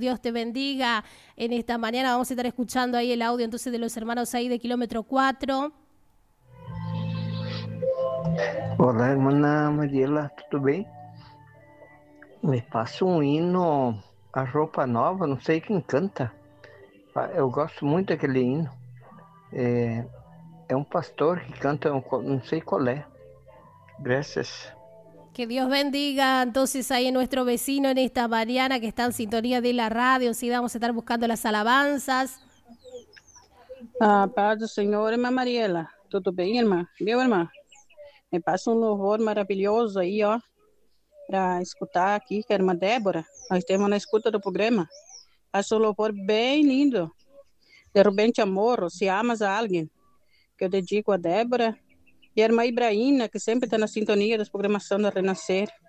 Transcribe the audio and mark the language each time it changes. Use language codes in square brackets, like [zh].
[es] Dios te bendiga en esta mañana, vamos a estar escuchando ahí el audio entonces de los hermanos ahí de kilómetro 4. Hola, hermana Mariela, ¿todo bien? Me pasa un hino a Roupa Nova, no sé quién canta, yo [pt] gosto [es] mucho de aquel hino. [pt] É um pastor que canta, não sei qual é. Graças. [es] Que Dios bendiga entonces ahí a nuestro vecino en esta mañana que está en sintonía de la radio. Sí, vamos a estar buscando las alabanzas. [pt] Ah, paz do Senhor, irmã Mariela. Tudo bem, irmã? Viu, irmã? Me passa um louvor maravilhoso aí, ó, para escutar aqui, que é a irmã Débora. Nós temos na escuta do programa. Passa um louvor bem lindo. De repente, amor, se amas a alguém. Que eu dedico a Débora e a irmã Ibraína, que sempre está na sintonia das programações da Renascer.